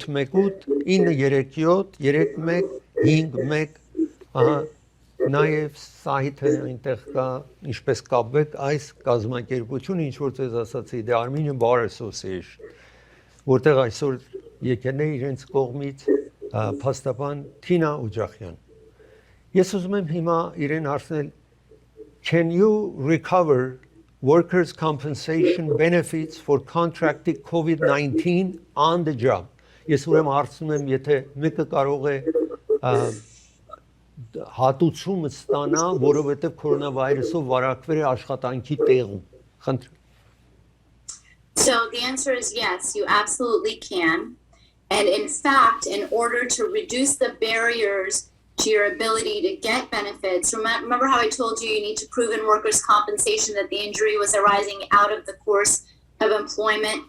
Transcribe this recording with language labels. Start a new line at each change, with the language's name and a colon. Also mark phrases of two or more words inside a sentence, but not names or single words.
Armenian: 818-937-3151 ահա նաև սայթը այնտեղ կա ինչպես կապվեք այս կազմակերպությունը ինչ որ ձեզ ասացի The Armenian Bar Association որտեղ այսօր եկել է իրենց կողմից փաստաբան Tina Odjaghian ես ուզում եմ հիմա իրեն հարցնել
English: Can you recover workers' compensation benefits for contracted COVID-19 on the job?
Armenian: Ես ուրեմն հարցնում եմ, եթե մեկը կարող է հատուցում ստանա, որովհետև կորոնավիրուսով վարակվել է աշխատանքի տեղում։ Խնդրեմ։
English: So the answer is yes, you absolutely can. And in fact, in order to reduce the barriers to your ability to get benefits. Remember how I told you need to prove in workers' compensation that the injury was arising out of the course of employment.